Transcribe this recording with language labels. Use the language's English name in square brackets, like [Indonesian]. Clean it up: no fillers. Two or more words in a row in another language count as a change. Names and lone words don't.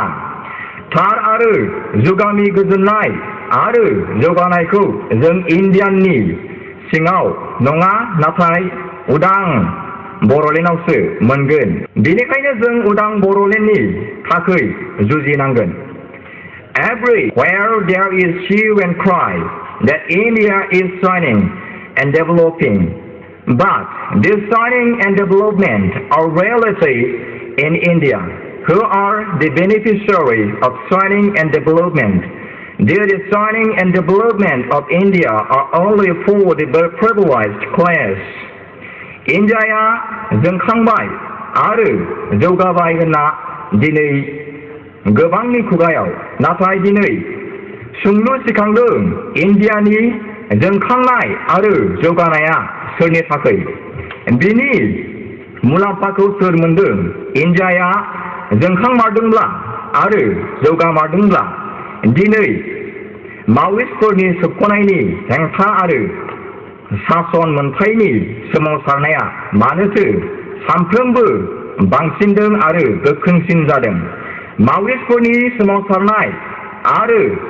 [Bodo] थार आरो जुगामि गोजोननाय आरो जौगानायखौ जों इण्डियाननि सिङाव नङा नाथाय उदां बर'लेण्डआवसो मोनगोन। बेनिखायनो जों उदां बर'लेण्डनि थाखाय जुजिनांगोन। [English] Everywhere there is hue and cry that India is shining and developing, but this shining and development are reality in India, who are the beneficiaries of training and development. The training and development of India are only for the privileged class. [Bodo] Indiaया जोंखांबाय आरो जौगाबाय होनना दिनै गोबांनि खुगायाव नाथाय दिनै सोंलु सिखांदों इन्डियानि जोंखांनाय आरो जौगानाया सोरनि थाखाय बिनि मुलाम्फाखौ सोर मोनदों इन्डियाया जोंखांमारदोंब्ला आरो जौगामारदोंब्ला दिनै माव'इस्टफोरनि सोबख'नायनि हेंथा आरो सासन मोनथायनि सोमावसारनाया मानोथो सानफ्रोमबो बांसिनदों आरो गोख्रोंसिन जादों माव'इस्टफोरनि सोमावसारनाय आरो